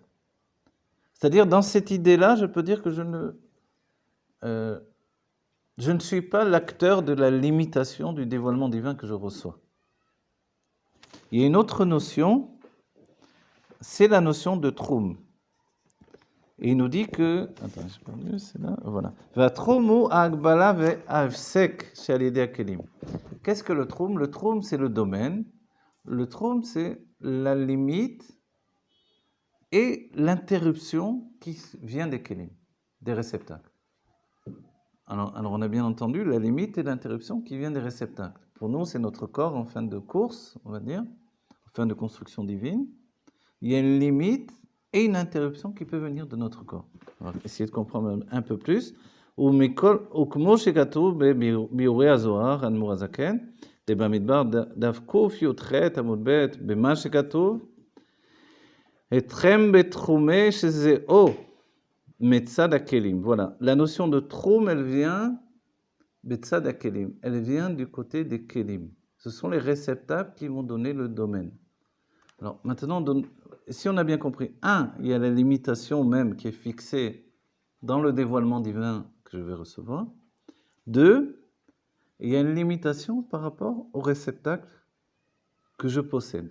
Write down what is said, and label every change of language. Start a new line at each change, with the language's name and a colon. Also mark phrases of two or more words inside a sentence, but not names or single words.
French: C'est-à-dire, dans cette idée-là, je peux dire que je ne suis pas l'acteur de la limitation du dévoilement divin que je reçois. Il y a une autre notion, c'est la notion de troum. Et il nous dit que, attends, j'ai perdu, c'est là, voilà.
Hebrew: ותחומו הגבלה והפסק שלידי כלים.
French: Qu'est-ce que le troum? Le troum, c'est le domaine. Le troum, c'est la limite et l'interruption qui vient des kelim, des réceptacles. Alors, on a bien entendu la limite et l'interruption qui vient des réceptacles. Pour nous, c'est notre corps en fin de course, on va dire, en fin de construction divine. Il y a une limite et une interruption qui peut venir de notre corps. On va essayer de comprendre un peu plus.
Hebrew: וכמו שכתוב בביאורי הזוהר, האדמו"ר הזקן, במדבר דף קי"ח עמוד ב', במה שכתוב, אתכם בתחומי שזהו מצד הכלים.
French: Voilà, la notion de troum, elle vient
Hebrew: בצד הכלים,
French: elle vient du côté des kelim. Ce sont les réceptacles qui vont donner le domaine. Alors maintenant, si on a bien compris, il y a la limitation même qui est fixée dans le dévoilement divin que je vais recevoir. 2, il y a une limitation par rapport au réceptacle que je possède.